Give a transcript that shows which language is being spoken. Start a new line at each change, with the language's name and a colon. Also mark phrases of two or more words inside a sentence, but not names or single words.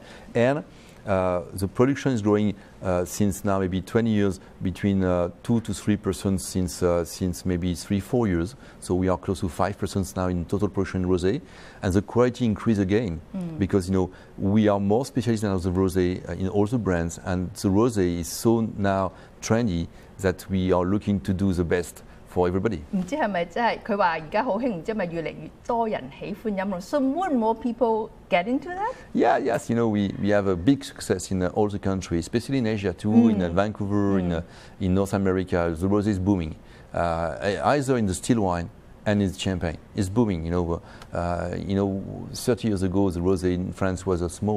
English: And the production is growing since now maybe 20 years, between 2 to 3% since maybe 3-4 years. So we are close to 5% now in total production in rosé, and the quality increase again because we are more specialists now the rosé in all the brands, and the rosé is so now trendy that we are looking to do the best for everybody.
Cantonese: 唔知係咪真係佢話而家好興，唔知係咪越嚟越多人喜歡飲咯 ？
English: So more and more people get into that? Yeah, yes. We have a big success in all the countries, especially in Asia too, in Vancouver, in North America. The rosé is booming, either in the still wine and in the champagne. It's booming. 30 years ago, the rosé in France was small.